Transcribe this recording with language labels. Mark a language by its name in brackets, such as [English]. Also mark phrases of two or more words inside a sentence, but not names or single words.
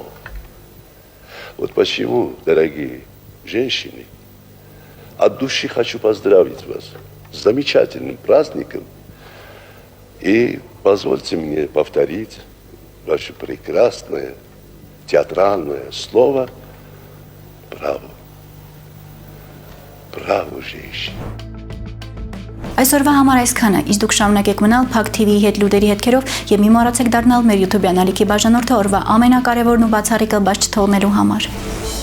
[Russian] Вот почему, дорогие женщины, от души хочу поздравить вас с замечательным праздником. И позвольте мне повторить ваше прекрасное театральное слово «браво». [Armenian] Բրավո ժեշ։ Այսօրվա համար այսքանը, իսկ դուք շարունակեք մնալ Փակ TV-ի հետ լուրերի հետքերով եւ մի մոռացեք դառնալ մեր YouTube-յան ալիքի բաժանորդը օրվա ամենակարևորն ու բացառիկը բաց չթողնելու համար։